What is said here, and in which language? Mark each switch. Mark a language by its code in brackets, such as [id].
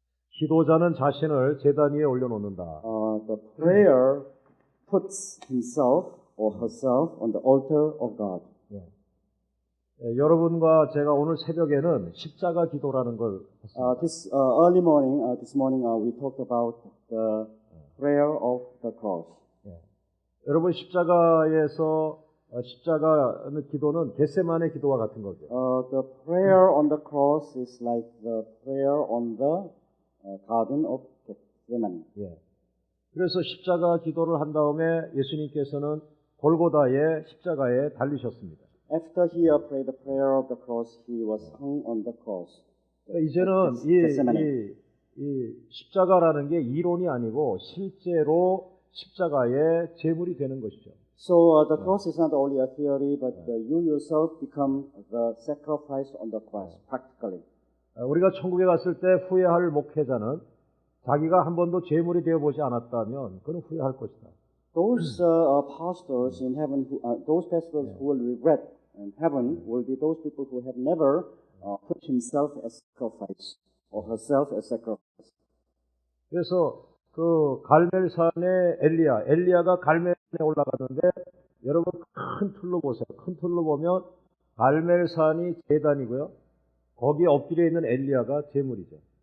[ko] 기도자는 자신을 제단 위에 올려놓는다. [en] The prayer puts himself or herself on the altar of God. [ko] 여러분과 제가 오늘 새벽에는 십자가 기도라는 걸 했습니다. [en] This morning we talked about the prayer of the cross. [ko] 여러분 십자가에서 십자가 기도는 겟세마네 기도와 같은 거죠. [en] The prayer on the cross is like the prayer on the garden of Gethsemane. [ko] 그래서 십자가 기도를 한 다음에 예수님께서는 골고다의 십자가에 달리셨습니다. [en] After he prayed the prayer of the cross, he was hung on the cross. [ko] 이제는 이 십자가라는 게 이론이 아니고 실제로 십자가의 제물이 되는 것이죠. [en] So the cross is not only a theory, but you yourself become the sacrifice on the cross, practically. [ko] 우리가 천국에 갔을 때 후회할 목회자는 자기가 한 번도 제물이 되어 보지 않았다면 그는 후회할 것이다. [en] Those pastors in heaven, those pastors who will regret in heaven, will be those people who have never put himself as sacrifice or herself as sacrifice. [ko] 그래서 그 갈멜산의 엘리야가 갈멜산에 올라갔는데 여러분 큰 틀로 보세요. 큰 틀로 보면 갈멜산이 제단이고요. 거기에 엎드려 있는 엘리야가 제물이죠.